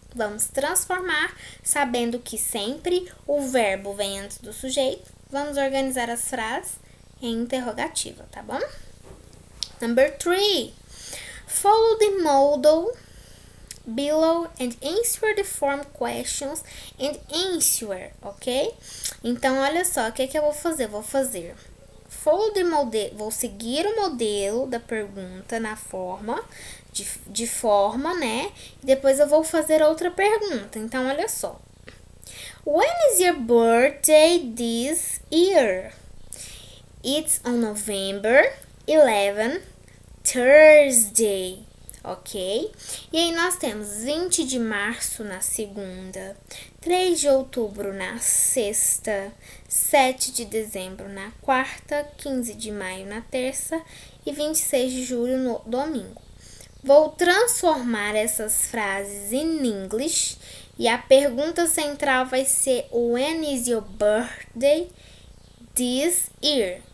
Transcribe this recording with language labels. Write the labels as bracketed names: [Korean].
[Portuguese] Vamos transformar, sabendo que sempre o verbo vem antes do sujeito. Vamos organizar as frases em interrogativa, tá bom? [English] Number 3. Follow the model below and answer the form questions and answer, ok? [Portuguese] Então, olha só, o que eu vou fazer? [English] Follow the model, [Portuguese] vou seguir o modelo da pergunta na forma, de forma, né? E depois eu vou fazer outra pergunta. Então, olha só. [English] When is your birthday this year? It's on November 11, Thursday. Ok? [Portuguese] E aí nós temos 20 de março na segunda, 3 de outubro na sexta, 7 de dezembro na quarta, 15 de maio na terça e 26 de julho no domingo. Vou transformar essas frases em English e a pergunta central vai ser [English] When is your birthday this year?